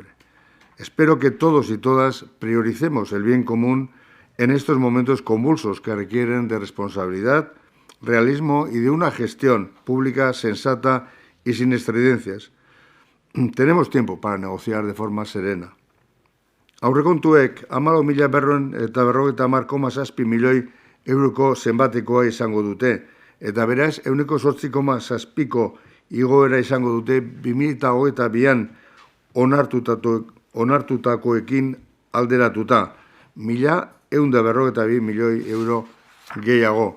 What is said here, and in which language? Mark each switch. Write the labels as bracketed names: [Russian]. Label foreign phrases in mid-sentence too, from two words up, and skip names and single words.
[Spanish] Espero que todos y todas prioricemos el bien común en estos momentos convulsos que requieren de responsabilidad, realismo y de una gestión pública sensata y sin estridencias. Tenemos tiempo para negociar de forma serena. [Basque] Aurrekontuek 14.550,7 milioi euroko zenbatekoa izango dute, eta beraz, 8,7ko igoera izango dute 2022an onartutakoekin alderatuta, 1.152 milioi euro gehiago.